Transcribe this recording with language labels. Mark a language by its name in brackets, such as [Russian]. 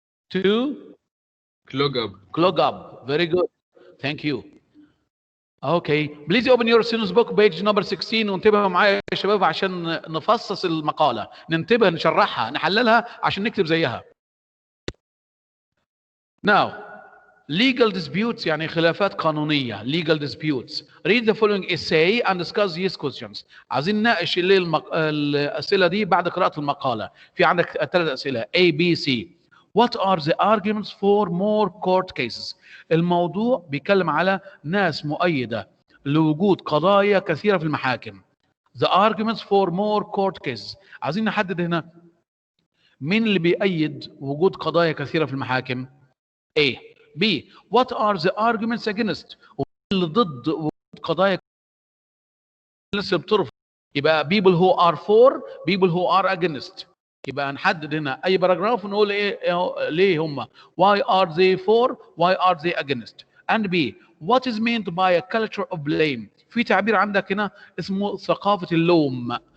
[English] To clog up. Clog up. Very good. Thank you. Okay. Please open your students book page number 16 [Arabic] وانتبهوا معايا يا شباب عشان نفصص المقالة، ننتبه نشرحها نحللها عشان نكتب زيها. [English] Now, legal disputes [Arabic] يعني خلافات قانونية. [English] Legal disputes. Read the following essay and discuss these questions. [Arabic] عايزين نناقش الأسئلة دي بعد قراءة المقالة. في عندك 3 أسئلة [English] A, B, C. What are the arguments for more court cases? [Arabic] الموضوع بيتكلم على ناس مؤيدة لوجود قضايا كثيرة في المحاكم. [English] The arguments for more court cases. [Arabic] عايزين نحدد هنا مين اللي بيأيد وجود قضايا كثيرة في المحاكم. A. B. [English] What are the arguments against؟ [Arabic] اللي ضد وجود قضايا لسه بترفض. [English] يبقى people who are for, people who are against. [Arabic] يبقى نحدد هنا اي باراجراف ونقول ايه ليه هم. [English] Why are they for? Why are they against? And B. What is meant by a culture of blame؟ [Arabic] في تعبير عندك هنا اسمه ثقافة اللوم.